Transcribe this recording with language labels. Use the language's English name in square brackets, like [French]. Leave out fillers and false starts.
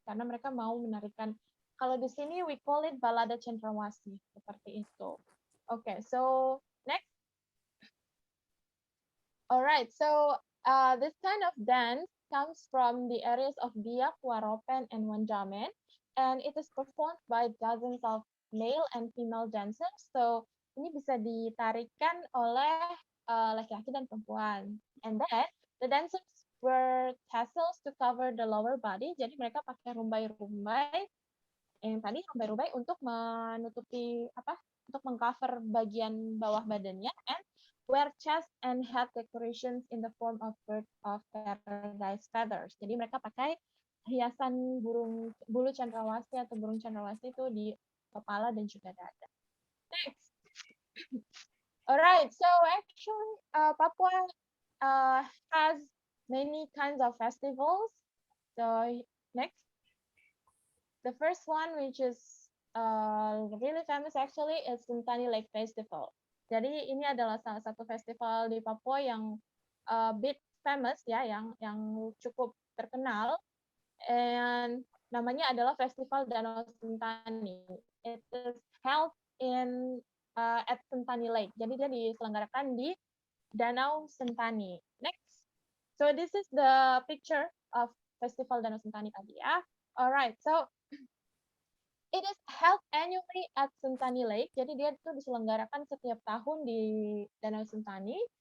[Indonesian] Karena mereka mau menarikan, kalau di sini [English] we call it [Indonesian] balada Cendrawasih, seperti itu. [English] Okay, so next. Alright, so this kind of dance comes from the areas of Biak, Waropen, and Wanjamen, and it is performed by dozens of male and female dancers. [Indonesian] So ini bisa ditarikan oleh laki-laki dan perempuan. [English] And then the dancers wear tassels to cover the lower body. [Indonesian] Jadi mereka pakai rumbai-rumbai. Yang tadi rumbai-rumbai untuk menutupi untuk mengcover bagian bawah badannya, [English] and wear chest and head decorations in the form of bird of paradise feathers. [Indonesian] Jadi mereka pakai hiasan bulu cendrawasih atau burung cendrawasih itu di kepala dan juga dada. [English] Next. Alright, so actually Papua has many kinds of festivals. So next. The first one, which is really famous actually, is Sentani Lake Festival. [Indonesian] Jadi ini adalah salah satu festival di Papua yang [English] bit famous [Indonesian] ya, yang cukup terkenal. And namanya adalah Festival Danau Sentani. [English] It is held in at Sentani Lake. [Indonesian] Jadi dia diselenggarakan di Danau Sentani. Next. [English] So this is the picture of Festival Danau Sentani tadi ya. Alright, so it is held annually at Sentani Lake. [Indonesian] Jadi dia itu diselenggarakan setiap tahun di Danau Sentani.